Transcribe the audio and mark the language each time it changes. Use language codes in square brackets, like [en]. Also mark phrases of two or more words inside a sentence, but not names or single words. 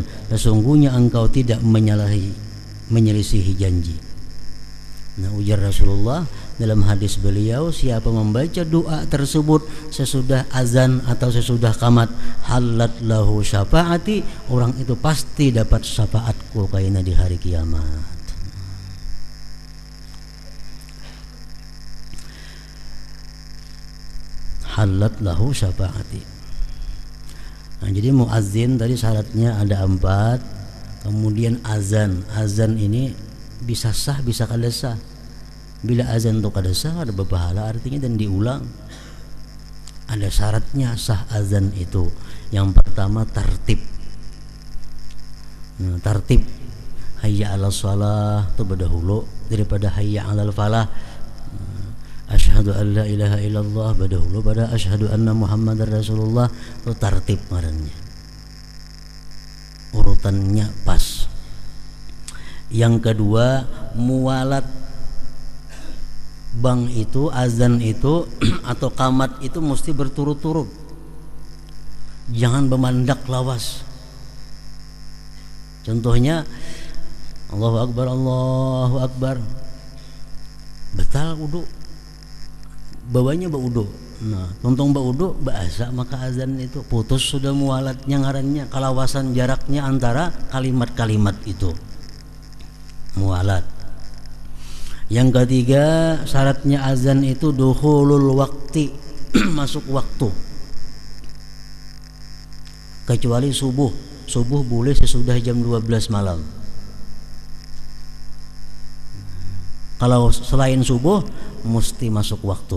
[id] Sesungguhnya engkau tidak menyelisihi janji. Nah, ujar Rasulullah dalam hadis beliau, siapa membaca doa tersebut sesudah azan atau sesudah qamat, [ar] حلت له شفاعتي, [id] orang itu pasti dapat syafaatku kaina di hari kiamat. [ar] حلت له شفاعتي. [id] Nah, jadi muazzin tadi syaratnya ada 4. Kemudian azan ini bisa sah bisa kada sah. Bila azan itu kada sah ada berpahala artinya dan diulang. Ada syaratnya sah azan itu. Yang pertama tartib. Nah, tartib [ar] حي على الصلاة [id] itu berdahulu daripada [ar] حي على الفلاح. أشهد أن لا إله إلا الله [id] berdahulu pada [ar] أشهد أن محمدا رسول الله. [id] Itu tartib ngarannya. Urutannya pas. Yang kedua muwalat. Bang itu azan itu atau qamat itu mesti berturut-turut. [bjn] Jangan bemandak lawas. [id] Contohnya [ar] الله أكبر، الله أكبر. [bjn] Batal wudu. Bawanya baudu. Nah, tontong baudu bahasa maka azan itu putus sudah muwalatnya ngarannya, kalawasan jaraknya antara kalimat-kalimat itu. [id] Muwalat. Yang ketiga syaratnya azan itu [ar] دخول الوقت, [id] masuk waktu. Kecuali subuh. Subuh boleh sesudah jam 12 malam. Kalau selain subuh mesti masuk waktu.